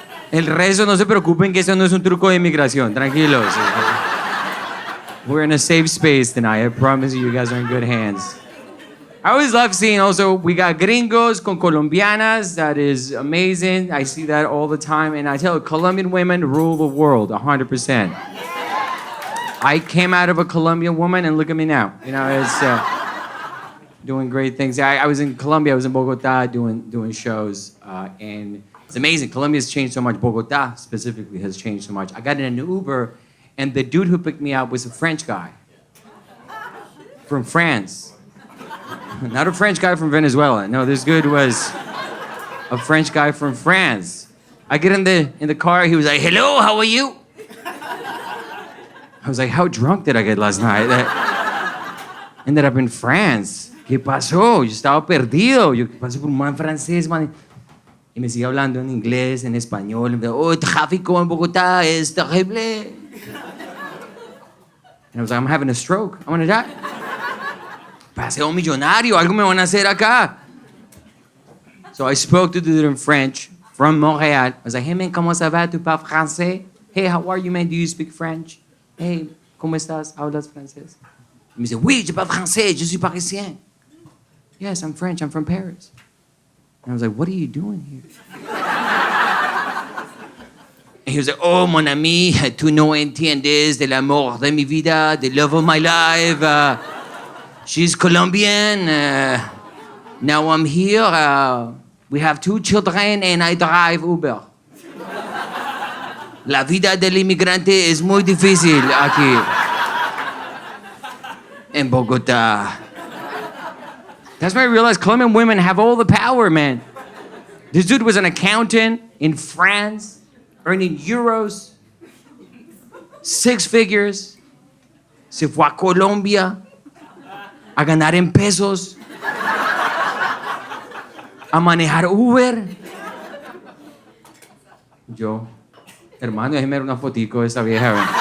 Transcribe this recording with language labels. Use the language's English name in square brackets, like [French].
[Spanish] El resto no se preocupen que eso no es un truco de inmigración. Tranquilos. [English] We're in a safe space tonight. I promise you guys are in good hands. I always love seeing also, we got gringos [Spanish] con colombianas. [English] That is amazing. I see that all the time. And I tell you, Colombian women rule the world 100%. I came out of a Colombian woman and look at me now. You know, it's doing great things. I was in Colombia. I was in Bogota doing shows. And it's amazing. Colombia's changed so much. Bogota specifically has changed so much. I got in an Uber and the dude who picked me up was a French guy from France. Not a French guy from Venezuela. No, this dude was a French guy from France. I get in the car, he was like, hello, how are you? I was like, how drunk did I get last night? That ended up in France. [Spanish] ¿Qué pasó? Yo estaba perdido. Yo pasé por un man francés, man. Y me sigue hablando en inglés, en español. Oh, el tráfico en Bogotá es terrible. [English] And I was like, I'm having a stroke. I'm gonna die. [Spanish] Paseo millonario, algo me van a hacer acá. [English] So I spoke to the dude in French from Montreal. I was like, hey man, [French] comment ça va? Tu parles français? [English] Hey, how are you, man? Do you speak French? Hey, [Spanish] ¿cómo estás? ¿Hablas francés? Y me dice, [French] oui, je parle français, je suis parisien. [English] Yes, I'm French, I'm from Paris. And I was like, what are you doing here? And he was like, oh, [French] mon ami, [Spanish] tu no entiendes de l'amor de mi vida, [English] the love of my life. She's Colombian. Now I'm here. We have 2 children and I drive Uber. [Spanish] La vida del inmigrante es muy difícil aquí en Bogota. [English] That's when I realized Colombian women have all the power, man. This dude was an accountant in France, earning euros, 6 figures. [Spanish] Se fue a Colombia a ganar en pesos, a manejar Uber. Yo, hermano, déjeme ver una fotico de esta vieja.